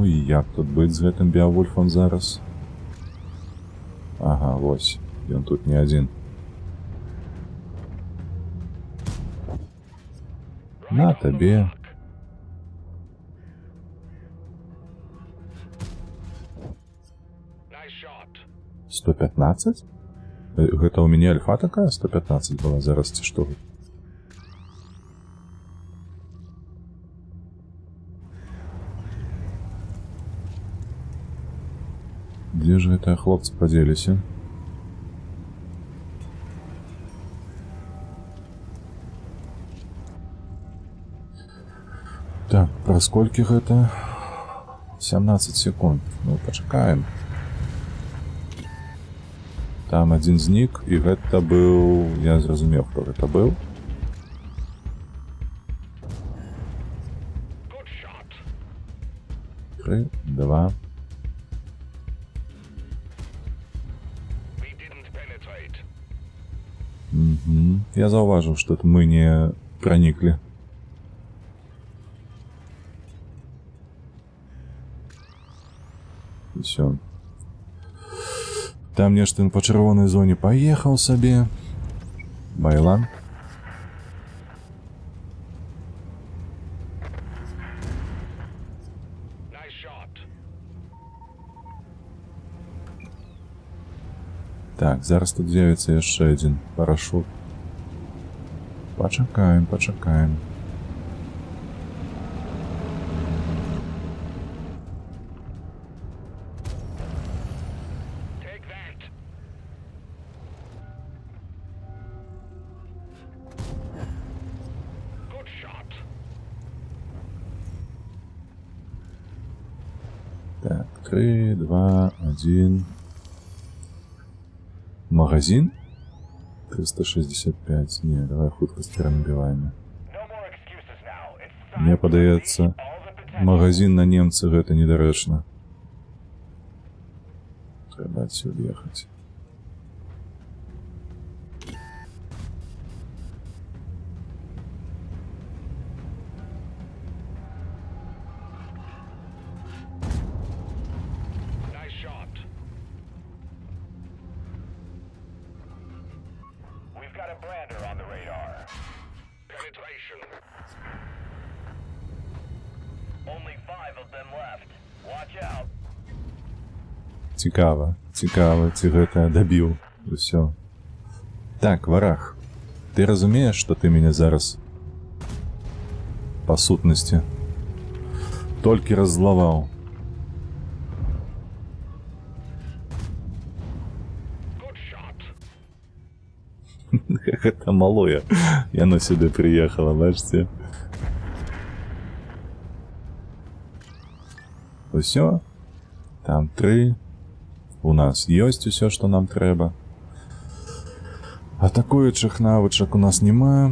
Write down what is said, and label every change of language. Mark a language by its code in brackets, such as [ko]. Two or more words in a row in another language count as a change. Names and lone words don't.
[be] Як тут быць з гэтым Беавульфам зараз? Ага, вось. Ён тут не адзін. На табе. [en] Nice shot. [be] 115? Гэта ў мяне альфа такая? 115 была зараз, ці што? Дзе ж гэтыя хлопцы падзеліся? Так, праз колькі гэта? 17 секунд. Ну, пачакаем. Там адзін знік, і гэта быў... Я зразумеў, хто гэта быў. [en] Good shot. [be] 3, 2... [en] We didn't penetrate. [be] Я заўважыў, што мы не праніклі. [ru] Всё. [be] Там нешта па чырвонай зоне паехаў сабе. Байлан. [en] Nice shot. [be] Так, зараз тут з'явіцца яшчэ адзін парашут. Пачакаем, пачакаем. [en] Take that. Good shot. [be] Так, 3, 2, 1. Магазин? 365. Не, давай хуткость перанабіваем. [en] No more excuses now. It's time [be] Мне [en] to [be] падаецца, [en] release all the potential. [be] магазин на немцы гэта недарэчна. Трэба адсюль ехаць. [en] Nice shot. We've got a brander on the radar. Penetration. Only 5 of them left. Watch out. [be] Цікава, цікава, ці гэта дабіў. Усё. Так, варах, ты разумееш, што ты мяне зараз па сутнасці толькі раззлаваў? [en] Good shot. [be] Гэта малое. Яно сюды прыехала, бачце? Усё. Там 3. У нас ёсць усё, што нам трэба. Атакуючых навычак у нас няма.